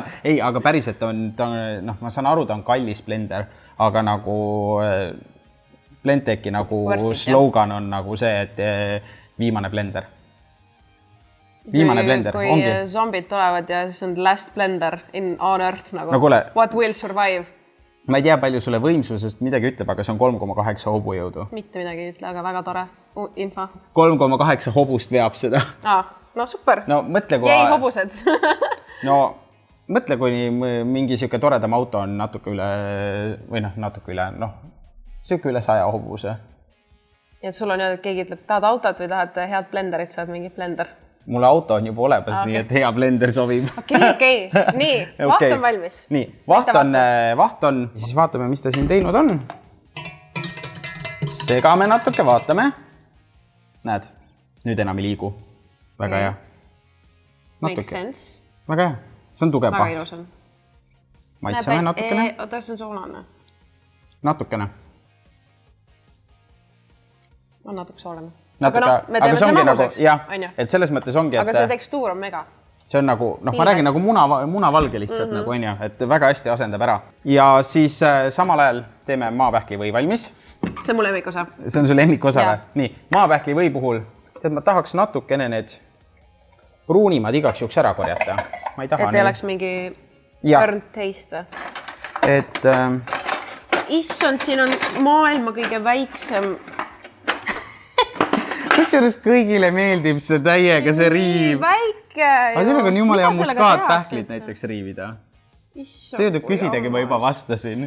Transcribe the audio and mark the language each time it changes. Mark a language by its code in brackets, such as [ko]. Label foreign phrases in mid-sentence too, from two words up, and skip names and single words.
[et] Ei, aga päriselt on, ma saan aru, ta on kallis blender, aga nagu Blendteci nagu slogan on nagu see, et viimane blender. Viimane blender, ongi. Kui zombid tulevad ja siis on [en] last blender on earth [et] nagu. No kuule. [en] What will survive? [et] Ma ei tea, palju sulle võimsusest midagi ütleb, aga see on 3,8 hobujõudu. Mitte midagi ei ütle, aga väga tore info. 3,8 hobust veab seda. No super. No mõtle, kui... Jäi hobused. No mõtle, kui mingi siuke toredam auto on natuke üle, siuke üle 100 hobuse. Ja sul on ju, et keegi ütleb, tahad autot või tahad head blenderit, saad mingi blender. Mulle auto on juba olemas, nii et hea blender sobib. Okei. Nii, vaht on valmis. Nii, vaht on, siis vaatame, mis ta siin teinud on. Segame natuke, vaatame. Näed, nüüd enam ei liigu. Väga hea. [en] Makes sense. [et] Väga hea. See on tugev vaht. Väga ilus on. Maitseme natukene. Oota, see on soolane. Natukene. On natuke soolane. Aga see ongi nagu, jah, et selles mõttes ongi, aga see tekstuur on mega. see on nagu, ma räägin nagu munavalge lihtsalt nagu on ju, et väga hästi asendab ära. Ja siis samal ajal teeme maapähkli või valmis. See on mu lemmikosa. See on su lemmikosa või? Nii, maapähkli või puhul, ma tahaks natukene need pruunimad igaks juhuks ära korjata. Ma ei taha et ei oleks mingi [en] burnt taste [et] või? Et... Issand, siin on maailma kõige väiksem. Kusjuures kõigile meeldib see täiega, see riiv. Väike. Aga sellega on jumala ja muskaatpähklid näiteks riivida. See jõudub küsidagi, ma juba vastasin.